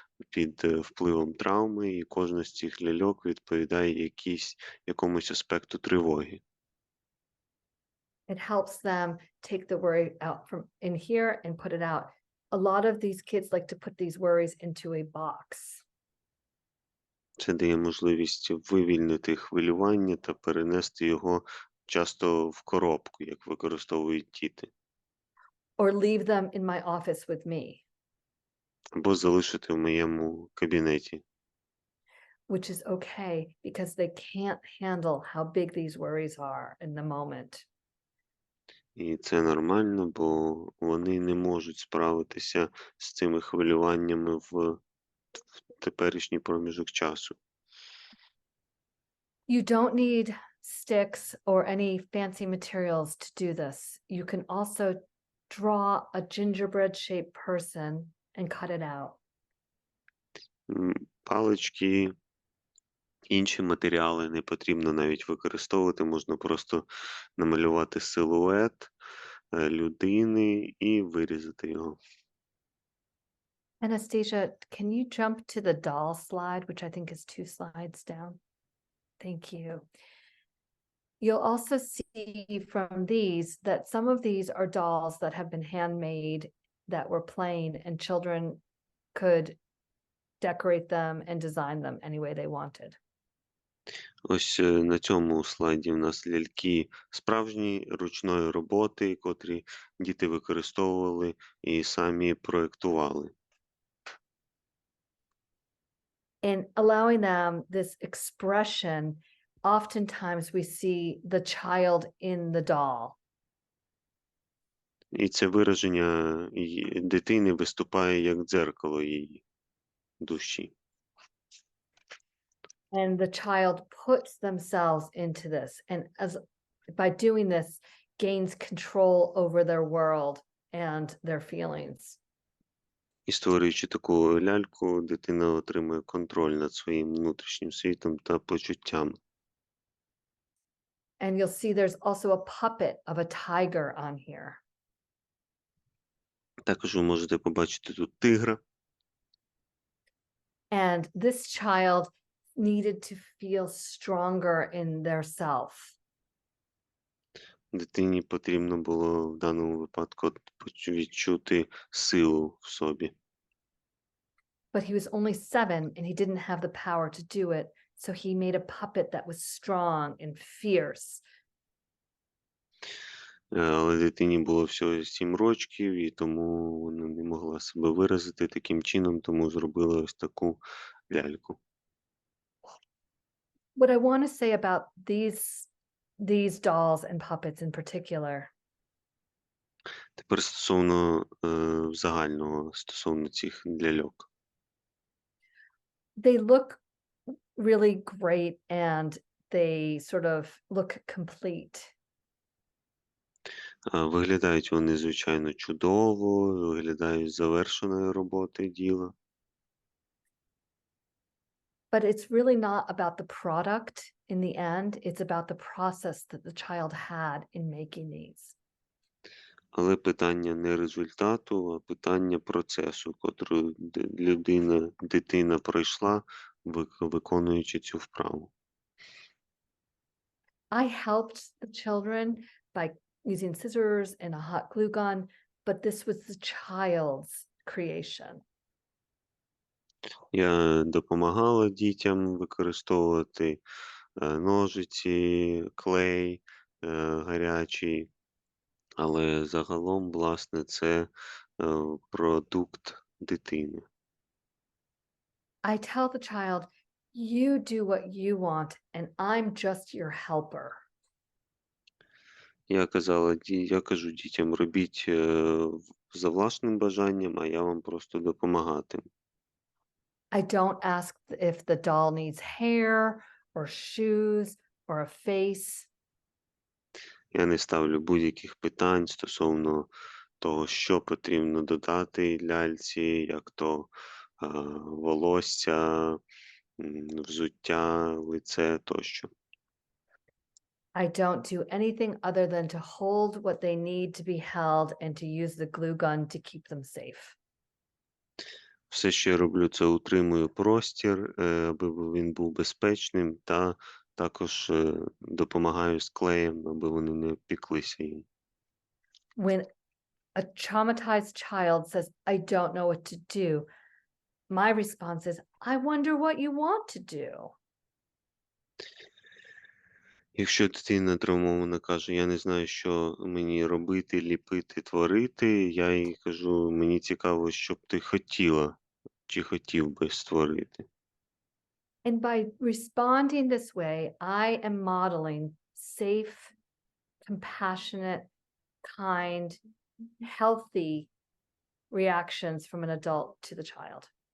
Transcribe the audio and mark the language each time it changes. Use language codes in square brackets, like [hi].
[uk] під впливом травми, і кожна з цих ляльок відповідає якомусь аспекту тривоги. [en] It helps them take the worry out from in here and put it out. A lot of these kids like to put these worries into a box. [uk] Це дає можливість вивільнити хвилювання та перенести його часто в коробку, як використовують діти. [en] Or leave them in my office with me. [uk] Або залишити в моєму кабінеті. [en] Which is okay because they can't handle how big these worries are in the moment. [uk] І це нормально, бо вони не можуть справитися з цими хвилюваннями в теперішній проміжок часу. [en] You don't need sticks or any fancy materials to do this. You can also draw a gingerbread shaped person and cut it out. [uk] Палички, інші матеріали не потрібно навіть використовувати, можна просто намалювати силует людини і вирізати його. [en] Anastasia, can you jump to the doll slide, which I think is 2 slides down? Thank you. You'll also see from these that some of these are dolls that have been handmade that were plain, and children could decorate them and design them any way they wanted. [uk] Ось на цьому слайді в нас ляльки справжні ручної роботи, котрі діти використовували і самі проєктували. [en] In allowing them this expression, oftentimes we see the child in the doll. [uk] І це вираження дитини виступає як дзеркало її душі. [en] And the child puts themselves into this, and as by doing this, gains control over their world and their feelings. [uk] І створюючи таку ляльку, дитина отримує контроль над своїм внутрішнім світом та почуттями. [en] And you'll see there's also a puppet of a tiger on here. [uk] Також ви можете побачити тут тигра. [en] And this child needed to feel stronger in their self. [uk] Дитині потрібно було в даному випадку відчути силу в собі. [en] But he was only 7 and he didn't have the power to do it, so he made a puppet that was strong and fierce. [uk] Але дитині було всього 7 років, і тому вона не могла себе виразити таким чином, тому зробила ось таку ляльку. [en] What I want to say about these dolls and puppets in particular [uk] Тепер стосовно загального, стосовно цих ляльок. [en] they look really great and they sort of look complete. [uk] Виглядають вони, звичайно, чудово, виглядають завершеною роботи діла. [en] But it's really not about the product in the end. It's about the process that the child had in making these. [uk] Але питання не результату, а питання процесу, котрий дитина пройшла, виконуючи цю вправу. [en] I helped the children by using scissors and a hot glue gun, but this was the child's creation. [uk] Я допомагала дітям використовувати ножиці, клей гарячий, але загалом, власне, це продукт дитини. [en] I tell the child, you do what you want, and I'm just your helper. [uk] Я кажу дітям, робіть за власним бажанням, а я вам просто допомагатиму. [en] I don't ask if the doll needs hair or shoes or a face. [uk] Я не ставлю будь-яких питань стосовно того, що потрібно додати ляльці, як то волосся, взуття, лице тощо. [en] I don't do anything other than to hold what they need to be held and to use the glue gun to keep them safe. [uk] Все, що я роблю, це утримую простір, аби він був безпечним, та також допомагаю з клеєм, аби вони не піклися їм. [en] When a traumatized child says, I don't know what to do, my response is, I wonder what you want to do. [uk] Якщо дитина травмована каже, я не знаю, що мені робити, ліпити, творити, я їй кажу, мені цікаво, що б ти хотіла, чи хотів би створити. [en] And by responding this way, I am modeling safe, compassionate, kind, healthy reactions from an adult to the child.